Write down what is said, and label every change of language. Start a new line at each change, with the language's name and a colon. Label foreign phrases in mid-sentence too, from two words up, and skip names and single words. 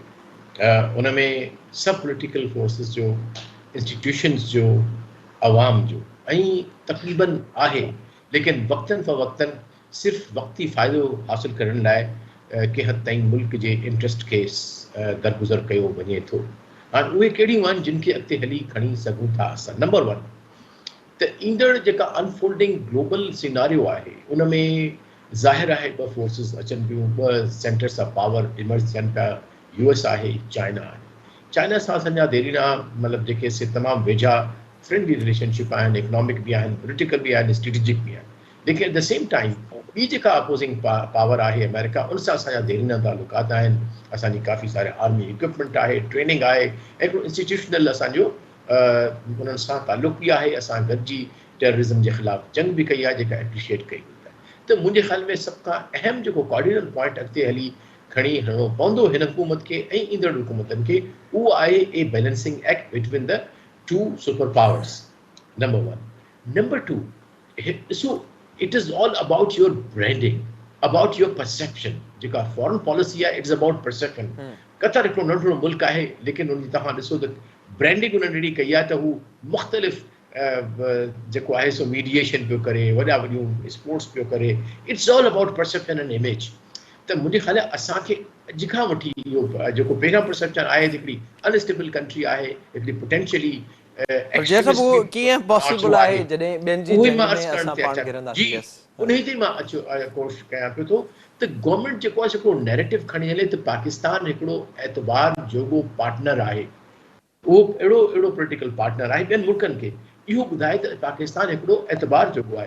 Sindhi: उन में सब
English: political forces
Sindhi: जो, इंस्टीट्यूशंस जो, अवाम जो ऐं तक़रीबन आहे, लेकिन वक़्तन फ़वक़्तन सिर्फ़ु वक़्ती फ़ाइदो हासिल करण लाइ कंहिं हद ताईं मुल्क जे इंट्रस्ट खे दरगुज़र कयो वञे थो। हाणे उहे कहिड़ियूं आहिनि जिन खे अॻिते हली खणी सघूं था असां?
English: number one,
Sindhi: त ईंदड़ जेका
English: unfolding global scenario
Sindhi: आहे उन में ज़ाहिर आहे ॿ फोर्सिस अचनि पियूं, ॿ
English: centers of power emerge
Sindhi: थियनि पिया, US आहे, चाइना आहे। चाइना सां असांजा देरीना मतिलबु जेके से तमामु वेझा
English: friendly relationship
Sindhi: आहिनि, इकनॉमिक बि आहिनि, पॉलिटिकल बि आहिनि, स्ट्रेटेजिक बि आहिनि, लेकिन
English: at the same time
Sindhi: ॿी जेका
English: opposing power
Sindhi: आहे अमेरिका, उन सां असांजा देरीना तालुकात आहिनि, असांजी काफ़ी सारे
English: army equipment
Sindhi: आहे, ट्रेनिंग आहे, ऐं हिकिड़ो इंस्टीट्यूशनल असांजो उन्हनि सां तालुक़ बि आहे। असां गॾिजी टेररिज़म जे ख़िलाफ़ जंग बि कई आहे जेका एप्रिशिएट कई वई आहे। त मुंहिंजे ख़्याल में सभ खां अहम जेको
English: cardinal point
Sindhi: अॻिते हली खणी हलणो पवंदो हिन हुकूमत खे ऐं ईंदड़ हुकूमतनि खे, उहो आहे
English: a balancing act between the two super powers, number one. number two,
Sindhi: ॾिसो,
English: it is all about your branding, about your perception.
Sindhi: जेका
English: foreign policy
Sindhi: आहे,
English: it's about perception.
Sindhi: कतर हिकिड़ो नंढिड़ो मुल्क आहे, लेकिन उन तव्हां ॾिसो त ब्रांडिंग उन्हनि अहिड़ी कई आहे त हू मुख़्तलिफ़ जेको आहे सो मीडिएशन पियो करे, वॾा वॾियूं स्पोर्ट्स पियो करे।
English: it's all about perception and image.
Sindhi: त मुंहिंजे ख़्याल आहे असांखे अॼु खां वठी इहो जेको पहिरियों परसेप्शन आहे, हिकिड़ी
English: unstable country
Sindhi: आहे, हिकिड़ी पोटेंशियली कीअं पॉसिबल आहे जॾहिं ॿियनि जी जंग में असां पाण घिरंदासीं? उन ई ते मां कोशिशि कयां पियो थो त गवर्नमेंट जेको आहे हिकिड़ो नैरेटिव खणी हले त पाकिस्तान हिकिड़ो एतबार जोॻो पार्टनर आहे, उहो अहिड़ो
English: political partner
Sindhi: आहे ॿियनि मुल्कनि खे, इहो ॿुधाए त पाकिस्तान हिकिड़ो एतबार जोॻो आहे।